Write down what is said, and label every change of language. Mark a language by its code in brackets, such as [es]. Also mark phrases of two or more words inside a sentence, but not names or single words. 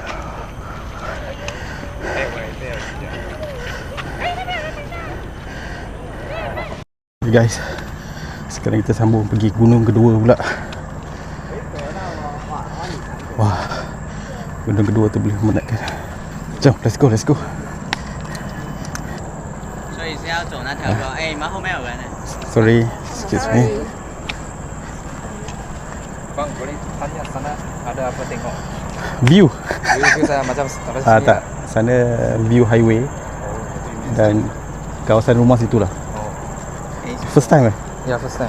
[en] Okay guys, [ms] sekarang kita sambung pergi gunung kedua pula. Wah, gunung kedua tu boleh memenatkan. Jom, [en] let's go, let's go. [zh] 所以是要走那条路。哎，你们后面有人呢。 [en] Sorry, excuse me. [ms] Bang, boleh tanya sana ada apa tengok? View. View saya macam apa sini? Tak, sana [en] view highway [ms] dan kawasan rumah situlah. [en] First time eh? Ya, first time.